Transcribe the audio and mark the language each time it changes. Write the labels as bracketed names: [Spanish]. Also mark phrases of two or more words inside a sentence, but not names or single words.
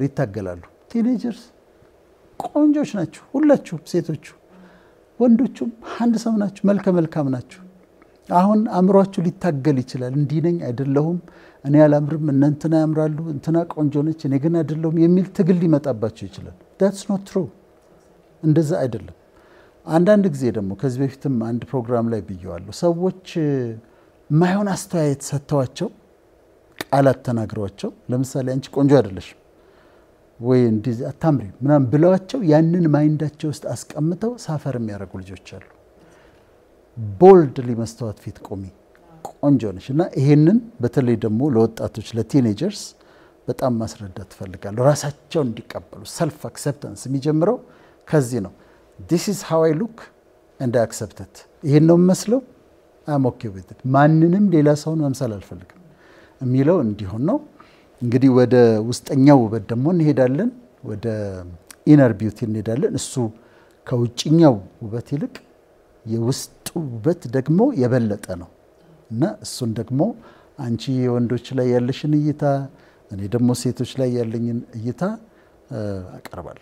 [Amharic] ይታገላሉ። ቲኔጀርስ ቆንጆች ናቸው ሁላችሁም፣ ሴቶቹ ወንዶቹም አንድ ሰው ናቸው፣ መልከ መልካም ናቸው። አሁን አእምሯችሁ ሊታገል ይችላል። እንዲህ ነኝ አይደለሁም፣ እኔ አላምርም፣ እንትና ያምራሉ፣ እንትና ቆንጆ ነች፣ እኔ ግን አይደለሁም የሚል ትግል ሊመጣባቸው ይችላል። [English] that's not true። [Amharic] እንደዛ አይደለም። አንዳንድ ጊዜ ደግሞ ከዚህ በፊትም አንድ ፕሮግራም ላይ ብየዋለሁ። ሰዎች ማይሆን አስተያየት ሰጥተዋቸው ቃላት ተናግረዋቸው ለምሳሌ አንቺ ቆንጆ አይደለሽም ወይ እንዲህ አታምሪ ምናምን ብለዋቸው ያንን ማይንዳቸው ውስጥ አስቀምጠው ሳፈር የሚያደርጉ ልጆች አሉ። ቦልድሊ መስተዋት ፊት ቆሚ ቆንጆ ነሽ እና ይሄንን በተለይ ደግሞ ለወጣቶች ለቲኔጀርስ በጣም ማስረዳት ፈልጋለሁ። ራሳቸውን እንዲቀበሉ [English] self acceptance [Amharic] የሚጀምረው ከዚህ ነው። [English] this is how I look and I accept it። [Amharic] ይሄን ነው መስለው [English] I'm okay with it። [Amharic] ማንንም ሌላ ሰውን መምሰል አልፈልግም የሚለው እንዲሆን ነው። እንግዲህ ወደ ውስጠኛው ውበት ደግሞ እንሄዳለን፣ ወደ [English] inner beauty [Amharic] እንሄዳለን። እሱ ከውጭኛው ውበት ይልቅ የውስጡ ውበት ደግሞ የበለጠ ነው እና እሱን ደግሞ አንቺ የወንዶች ላይ ያለሽን እይታ፣ እኔ ደግሞ ሴቶች ላይ ያለኝን እይታ አቀርባለሁ።